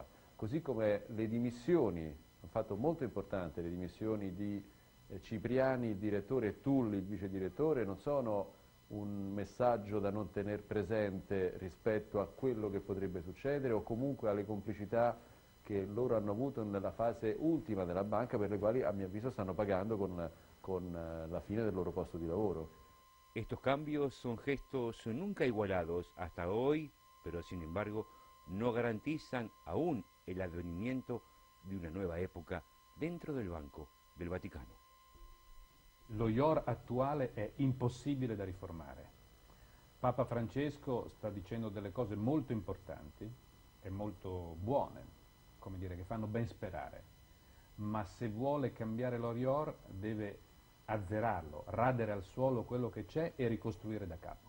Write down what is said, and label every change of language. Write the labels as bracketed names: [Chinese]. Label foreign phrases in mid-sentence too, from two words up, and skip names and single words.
[Italian] Così come le dimissioni, un fatto molto importante, le dimissioni di Cipriani, il direttore, e Tulli, il vice direttore, non sono un messaggio da non tener presente rispetto a quello che potrebbe succedere o comunque alle complicità che loro hanno avuto nella fase ultima della banca, per le quali a mio avviso stanno pagando con la fine del loro posto di lavoro. [Spanish] Estos cambios son gestos nunca igualados hasta hoy, pero sin embargo no garantizan aún el advenimiento de una nueva época dentro del Banco del Vaticano. [Italian] Lo IOR attuale è impossibile da riformare. Papa Francesco sta dicendo delle cose molto importanti e molto buone, come dire, che fanno ben sperare, ma se vuole cambiare l'Orior deve azzerarlo, radere al suolo quello che c'è e ricostruire da capo.